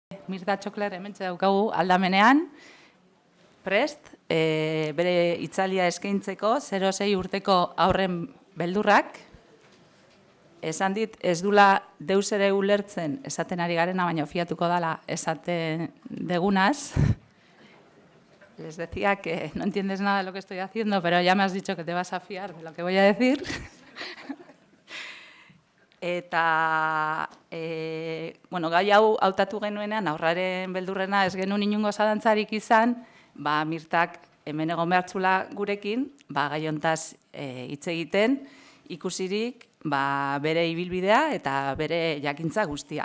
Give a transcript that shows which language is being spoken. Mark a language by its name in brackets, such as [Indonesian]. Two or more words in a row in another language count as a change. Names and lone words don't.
[Basque] Mirta Txokler hementxe daukagu aldamenean, prest, bere hitzaldia eskaintzeko 0-6 urteko haurren beldurrak. Esan dit, ez dula deus ere ulertzen esaten ari garena, baina fiatuko dala esaten degunaz. [Spanish] Les decía que no entiendes nada de lo que estoy haciendo, pero ya me has dicho que te vas a fiar de lo que voy a decir. [Basque] Eta, bueno, gai hau hautatu genuenean, haurraren beldurrena ez genuen inungo zalantzarik izan, Mirtak hemen egon behartzula gurekin, gai hontaz hitz egiten, ikusirik bere ibilbidea eta bere jakintza guztia.